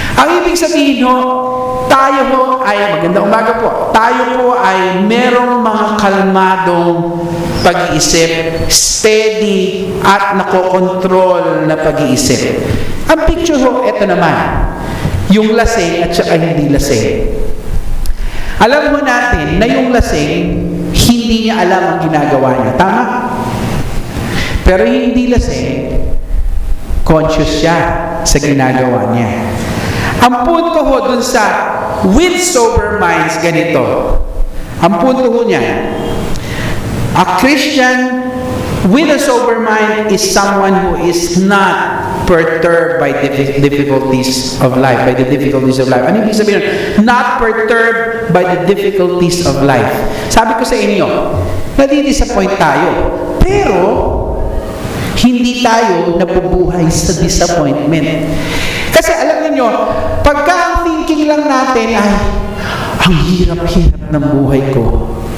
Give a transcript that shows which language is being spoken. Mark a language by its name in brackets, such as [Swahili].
[Filipino] Ang ibig sabihin ho, tayo ho ay, magandang umaga po, tayo po ay merong mga kalmadong pag-iisip, steady at nakokontrol na pag-iisip. Ang picture ho, ito naman, yung lasing at saka hindi lasing. Alam mo natin na yung lasing, hindi niya alam ang ginagawa niya. Tama? Pero yung hindi lasing, conscious siya sa ginagawa niya. Ang punto ho dun sa [English] with sober minds, [Filipino] ganito. Ang punto ho niya, [English] a Christian with a sober mind is someone who is not perturbed by the difficulties of life. By the difficulties of life. [Filipino] Ano ibig sabihin? [English] Not perturbed by the difficulties of life. [Filipino] Sabi ko sa inyo, nadidisappoint tayo. Pero, hindi tayo nabubuhay sa disappointment. Kasi alam niyo, pagka ang thinking lang natin ay, ang hirap-hirap ng buhay ko.